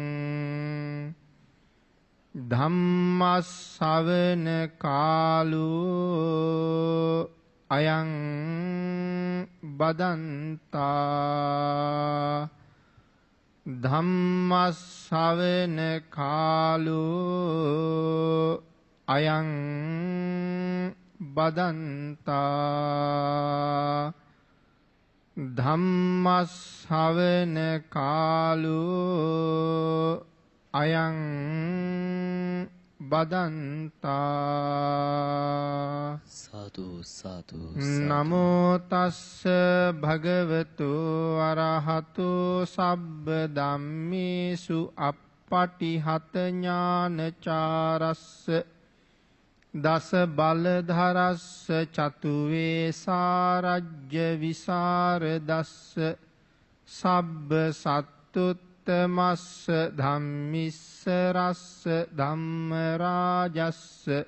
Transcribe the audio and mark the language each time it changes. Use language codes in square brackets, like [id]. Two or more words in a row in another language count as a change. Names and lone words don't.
[pi] ධම්මස්සවන කාලෝ අයං බදන්තා ධම්මස්සවන කාලෝ අයං බදන්තා ධම්මස්සවන කාලෝ අයං බදන්තා. සාදු සාදු. නමෝ තස්ස භගවතු අරහතු සබ්බ ධම්මේසු අප්පටිහත ඥානචාරස්ස දස බලධරස්ස චතු වේසාරජ්‍ය විසරදස්ස සබ්බ සත්තුත්තමස්ස ධම්මිස්ස රස්ස ධම්ම රාජස්ස